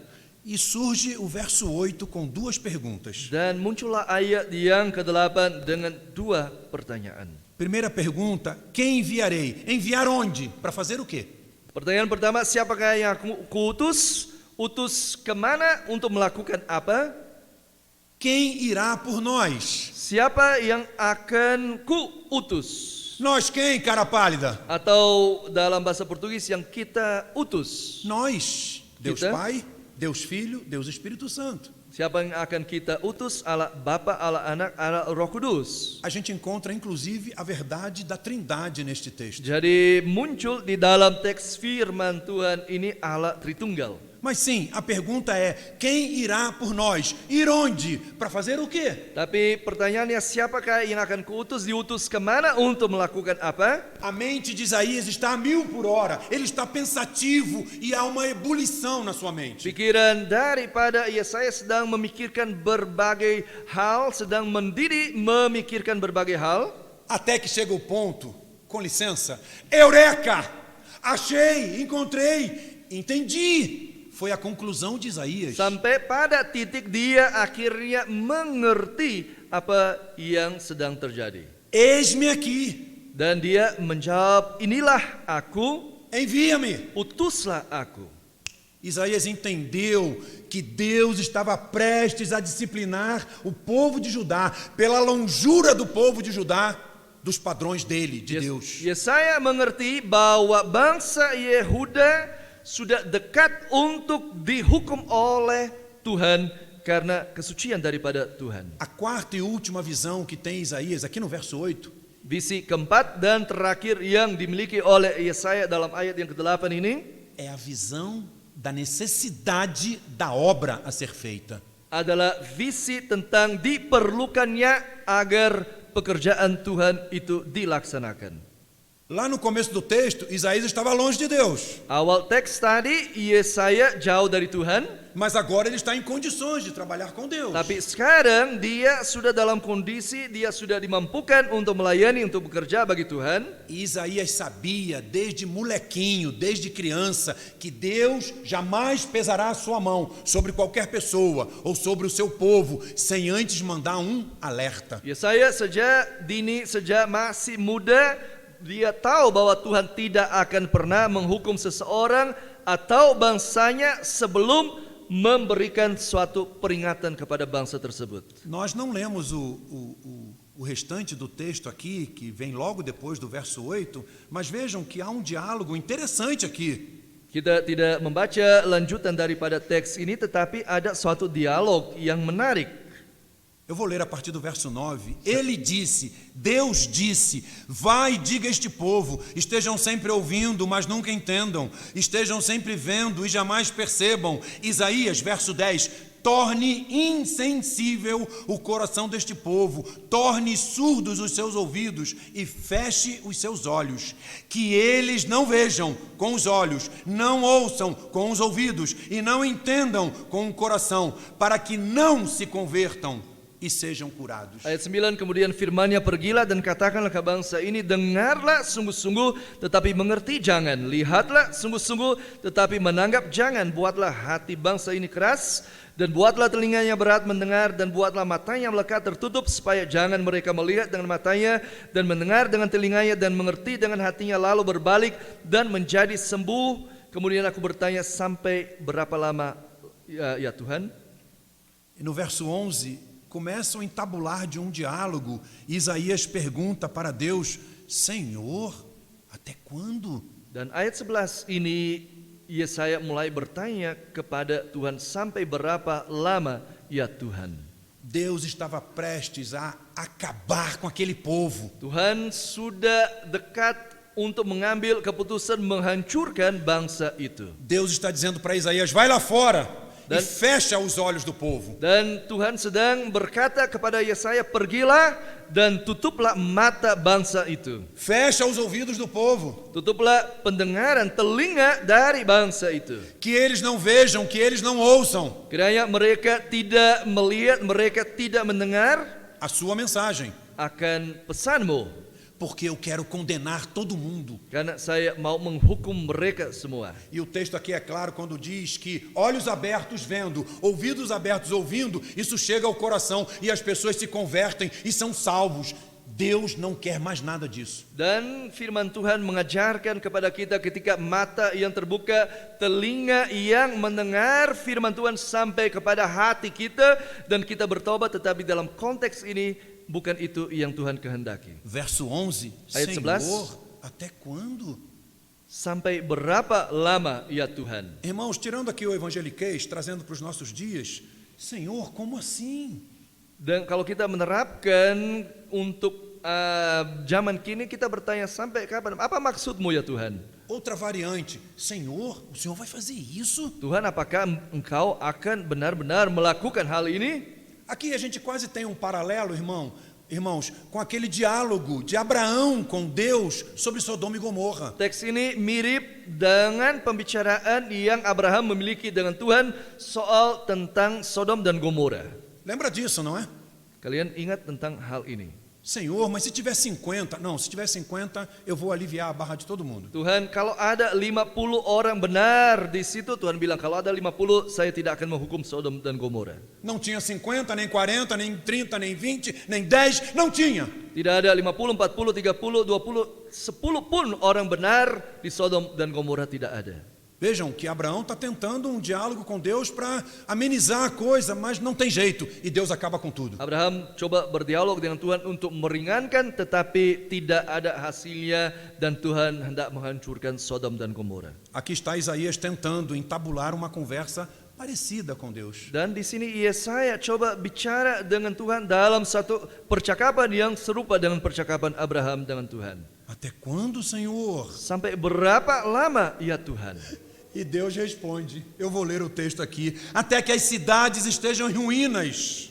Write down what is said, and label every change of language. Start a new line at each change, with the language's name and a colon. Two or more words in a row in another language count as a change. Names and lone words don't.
Portuguese: E surge o verso 8 com duas perguntas.
Indonesian: Dan muncullah ayat yang ke-8 dengan dua pertanyaan.
Portuguese: Primeira pergunta, quem enviarei? Enviar onde? Para fazer o quê?
Indonesian: Pertanyaan pertama, siapakah yang aku utus? Utus kemana, untuk melakukan apa?
Portuguese: Quem irá por nós?
Indonesian: Siapa yang akan kuutus?
Portuguese: Nós quem, cara pálida?
Indonesian: Atau dalam bahasa Portugis, yang kita utus.
Portuguese: Nós, Deus
Indonesian: Kita?
Portuguese: Pai, Deus Filho, Deus Espírito Santo.
Indonesian: Siapa yang akan kita utus? Allah Bapa, Allah Anak, Allah Roh Kudus.
Portuguese: A gente encontra inclusive a verdade da Trindade neste texto.
Indonesian: Jadi muncul di dalam teks firman Tuhan ini Allah Tritunggal.
Portuguese: Mas sim, a pergunta é: quem irá por nós? Ir onde? Para fazer o quê?
Indonesian: Tapi pertanyaannya, siapakah yang akan kuutus? Diutus kemana, untuk melakukan apa?
Portuguese: A mente de Isaías está a 1000 por hora. Ele está pensativo e há uma ebulição na sua mente.
Indonesian: Pikiran daripada Yesaya sedang memikirkan berbagai hal, sedang mendidih memikirkan berbagai hal.
Portuguese: Até que chega o ponto, com licença, Eureka! Achei, encontrei, entendi. Foi a conclusão de Isaías.
Indonesian: Sampai pada titik dia akhirnya mengerti apa yang sedang terjadi.
Portuguese: Eis-me aqui,
Indonesian: Dan dia menjawab, inilah aku,
Portuguese: envia-me.
Indonesian: utuslah aku.
Portuguese: Isaías entendeu que Deus estava prestes a disciplinar o povo de Judá pela longura do povo de Judá dos padrões dele, de Deus.
Indonesian: Yesaya mengerti bahwa bangsa Yehuda sudah dekat untuk dihukum oleh Tuhan karena kesucian daripada Tuhan.
Portuguese: A quarta e última visão que tem Isaías, aqui no verso 8,
Indonesian: Visi keempat dan terakhir yang dimiliki oleh Yesaya dalam ayat yang ke-8 ini
Portuguese: é a visão da necessidade da obra a ser feita.
Indonesian: adalah visi tentang diperlukannya agar pekerjaan Tuhan itu dilaksanakan.
Portuguese: Lá no começo do texto, Isaías estava longe de Deus,
Indonesian: Awal teks tadi Yesaya jauh dari Tuhan,
Portuguese: mas agora ele está em condições de trabalhar com Deus.
Indonesian: tapi sekarang dia sudah dalam kondisi dia sudah dimampukan untuk melayani, untuk bekerja bagi Tuhan.
Portuguese: E Isaías sabia desde molequinho, desde criança, que Deus jamais pesará a sua mão sobre qualquer pessoa ou sobre o seu povo, sem antes mandar um alerta.
Indonesian: Yesaya sejak dini, sejak masih muda, dia tahu bahwa Tuhan tidak akan pernah menghukum seseorang atau bangsanya sebelum memberikan suatu peringatan kepada bangsa tersebut.
Portuguese: Nós não lemos o restante do texto aqui, que vem logo depois do verso 8, mas vejam que há um diálogo interessante aqui.
Indonesian: Kita tidak membaca lanjutan daripada teks ini, tetapi ada suatu dialog yang menarik.
Portuguese: Eu vou ler a partir do verso 9. Ele disse, Deus disse, vai e diga a este povo, estejam sempre ouvindo, mas nunca entendam, estejam sempre vendo e jamais percebam. Isaías, verso 10, torne insensível o coração deste povo, torne surdos os seus ouvidos e feche os seus olhos, que eles não vejam com os olhos, não ouçam com os ouvidos e não entendam com o coração, para que não se convertam e sejam curados.
Indonesian: Ayat 9 kemudian firman-Nya, pergilah dan katakanlah ke bangsa ini, dengarlah sungguh-sungguh tetapi mengerti jangan, lihatlah sungguh-sungguh tetapi menanggap jangan, buatlah hati bangsa ini keras dan buatlah telinganya berat mendengar dan buatlah matanya melekat tertutup supaya jangan mereka melihat dengan matanya dan mendengar dengan telinganya dan mengerti dengan hatinya lalu berbalik dan menjadi sembuh. Kemudian aku bertanya, sampai berapa lama ya Tuhan?
Portuguese: E no verso 11 começam a entabular de um diálogo. Isaías pergunta para Deus, Senhor, até quando?
Indonesian: Dan ayat 11 ini Yesaya mulai bertanya kepada Tuhan, sampai berapa lama ya Tuhan?
Portuguese: Deus estava prestes a acabar com aquele povo.
Indonesian: Tuhan sudah dekat untuk mengambil keputusan menghancurkan bangsa itu.
Portuguese: Deus está dizendo para Isaías, vai lá fora e fecha os olhos do povo.
Indonesian: Dan Tuhan sedang berkata kepada Yesaya, pergilah dan tutuplah mata bangsa itu.
Portuguese: Fecha os ouvidos do povo.
Indonesian: Tutuplah pendengaran, telinga dari bangsa itu.
Portuguese: Que eles não vejam, que eles não ouçam
Indonesian: Kiranya mereka tidak melihat, mereka tidak mendengar
Portuguese: a sua mensagem.
Indonesian: akan pesanmu.
Portuguese: Porque eu quero condenar todo mundo.
Indonesian: Karena saya mau menghukum mereka semua.
Portuguese: E o texto aqui é claro quando diz que olhos abertos vendo, ouvidos abertos ouvindo, isso chega ao coração e as pessoas se convertem e são salvos. Deus não quer mais nada disso.
Indonesian: Dan firman Tuhan mengajarkan kepada kita ketika mata yang terbuka, telinga yang mendengar firman Tuhan sampai kepada hati kita dan kita bertobat, tetapi dalam konteks ini bukan itu yang Tuhan kehendaki.
Portuguese: Verso 11,
Indonesian: Ayat 11.
Portuguese: Senhor, até quando?
Indonesian: Sampai berapa lama ya Tuhan?
Portuguese: Irmãos, tirando aqui o evangeliquez, trazendo para os nossos dias, Senhor, como assim?
Indonesian: Dan kalau kita menerapkan untuk zaman kini, kita bertanya, sampai kapan? Apa maksudmu ya Tuhan?
Portuguese: Outra variante, Senhor, o Senhor vai fazer isso?
Indonesian: Tuhan, apakah engkau akan benar-benar melakukan hal ini?
Portuguese: Aqui a gente quase tem um paralelo, irmãos, com aquele diálogo de Abraão com Deus sobre Sodoma e Gomorra.
Indonesian: Teks ini mirip dengan pembicaraan yang Abraham memiliki dengan Tuhan soal tentang Sodom dan Gomora.
Portuguese: Lembra disso, não é?
Indonesian: Kalian ingat tentang hal ini?
Portuguese: Senhor, mas se tiver 50, não, se tiver 50, eu vou aliviar a barra de todo mundo.
Indonesian: Tuhan, kalau ada 50 orang benar di situ, Tuhan bilang, kalau ada 50, saya tidak akan menghukum Sodom dan Gomora.
Portuguese: Não tinha 50, nem 40, nem 30, nem 20, nem 10, não tinha.
Indonesian: Tidak ada 50, 40, 30, 20, 10 pun orang benar di Sodom dan Gomora, tidak ada.
Portuguese: Vejam que Abraão está tentando um diálogo com Deus para amenizar a coisa, mas não tem jeito, e Deus acaba com tudo.
Indonesian: Abraham coba berdialog dengan Tuhan untuk meringankan, tetapi tidak ada hasilnya dan Tuhan hendak menghancurkan Sodom dan Gomora.
Portuguese: Aqui está Isaías tentando entabular uma conversa parecida com Deus.
Indonesian: Dan di sini Yesaya coba bicara dengan Tuhan dalam satu percakapan yang serupa dengan percakapan Abraham dengan Tuhan.
Portuguese: Até quando, Senhor?
Indonesian: Sampai berapa lama ya Tuhan?
Portuguese: E Deus responde, eu vou ler o texto aqui, até que as cidades estejam em ruínas.